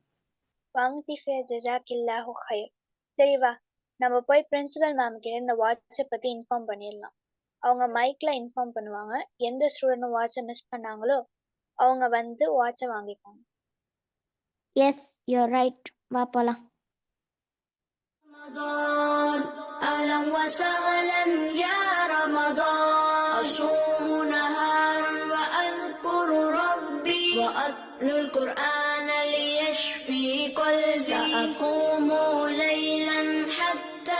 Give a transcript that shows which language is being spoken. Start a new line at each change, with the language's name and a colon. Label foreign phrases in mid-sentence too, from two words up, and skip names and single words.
Arabic: جزاك الله خير.
Tamil: சரி வா, நம்ம போய்
English: principal ma'am
Tamil: கிட்ட இந்த வாட்சை பத்தி இன்ஃபார்ம் பண்ணிடலாம். அவங்க மைக்ல இன்ஃபார்ம் பண்ணுவாங்க. எந்த
English: student watch miss
Tamil: பண்ணாங்களோ அவங்க வந்து வாட்சை வாங்கிப்பாங்க.
English: yes, you're right.
Tamil: வா போலாம்.
Arabic: رمضان أهلا وسهلا يا رمضان أصوم نهارا وأذكر ربي وأتلو القرآن ليشفي قلبي سأقوم ليلا حتى